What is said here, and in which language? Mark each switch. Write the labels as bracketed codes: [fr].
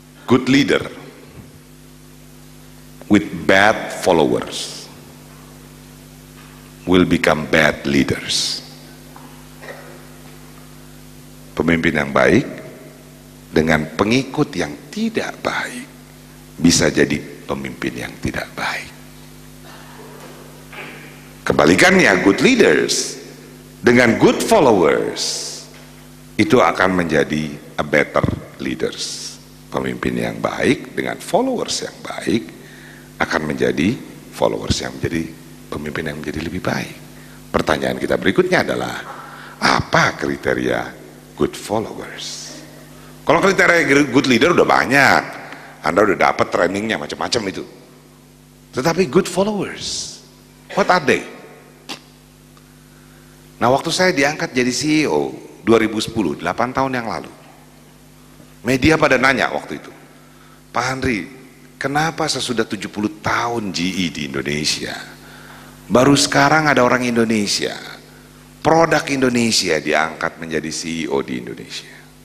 [en] Good leader with bad followers will become bad leaders. [id] Pemimpin yang baik dengan pengikut yang tidak baik bisa jadi pemimpin yang tidak baik. Kebalikannya, [en] good leaders [id] dengan [en] good followers [id] itu akan menjadi [en] a better leaders. [id] Pemimpin yang baik dengan followers yang baik akan menjadi followers yang menjadi pemimpin yang menjadi lebih baik. Pertanyaan kita berikutnya adalah, apa kriteria good followers? Kalau kriteria good leader udah banyak, Anda udah dapat trainingnya macam-macam itu. Tetapi [en] good followers, what are they? [id] Nah waktu saya diangkat jadi CEO 2010, 8 tahun yang lalu, media pada nanya waktu itu, Pak Handri, kenapa sesudah 70 tahun GE di Indonesia, baru sekarang ada orang Indonesia, produk Indonesia diangkat menjadi CEO di Indonesia.